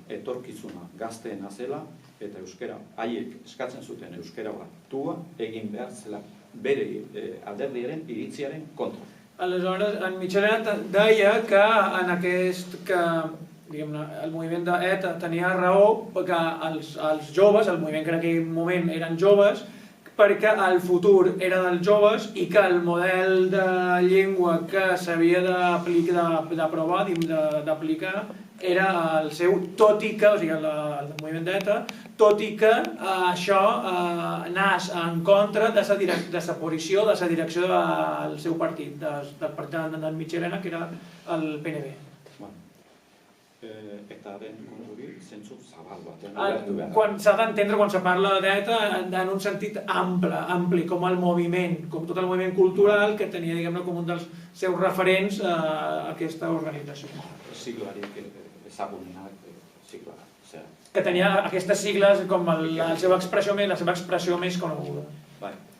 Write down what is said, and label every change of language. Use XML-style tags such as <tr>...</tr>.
<eu>Etorkizuna gazteena zela eta euskera, haiek eskatzen zuten euskera batua egin behar zela bere alderdiaren iritziaren kontra.</eu> <ca>Aleshores, en Mitxelena deia que en el moviment d'ETA tenia raó perquè els joves, el moviment que en aquell moment eren joves, perquè el futur era dels joves i que el model de llengua que s'havia d'aprovar, d'aplicar, era el seu, tot i que, o sigui, el moviment d'ETA, tot i que això anés en contra de la posició de la direcció del seu partit, del partit d'en Mitxelena, que era el PNB.</ca> <eu>Etaren konturik zentzu zabal batean.</eu> <ca>S'ha d'entendre quan se parla d'ETA en un sentit ampli, com el moviment, com tot el moviment cultural que tenia, diguem-ne, com un dels seus referents a aquesta organització.</ca> <eu>Siglarik ezagunenak, sigla,</eu> <ca>que tenia aquestes sigles com la seva expressió més coneguda.</ca>